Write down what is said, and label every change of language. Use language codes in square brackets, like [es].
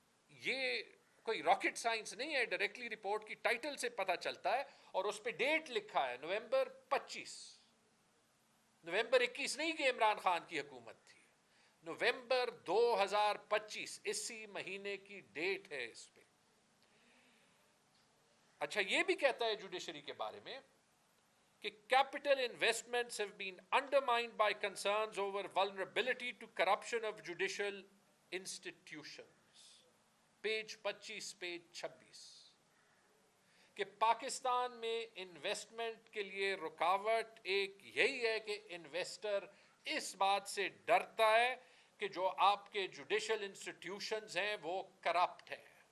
[ur] یہ کوئی rocket science نہیں ہے, ڈائریکٹلی رپورٹ کی ٹائٹل سے پتہ چلتا ہے, اور اس پہ ڈیٹ لکھا ہے نومبر 25. نومبر 21 نہیں کہ عمران خان کی حکومت تھی, نومبر 2025 اسی مہینے کی ڈیٹ ہے اس پہ. اچھا یہ بھی کہتا ہے جوڈیشری کے بارے میں کہ [en] capital investments have been undermined by concerns over vulnerability to corruption of judicial institutions. [ur] Page 25 page 26 کہ پاکستان میں انویسٹمنٹ کے لیے رکاوٹ ایک یہی ہے کہ انویسٹر اس بات سے ڈرتا ہے کہ جو آپ کے جوڈیشل انسٹیٹیوشنز ہیں وہ کرپٹ ہیں.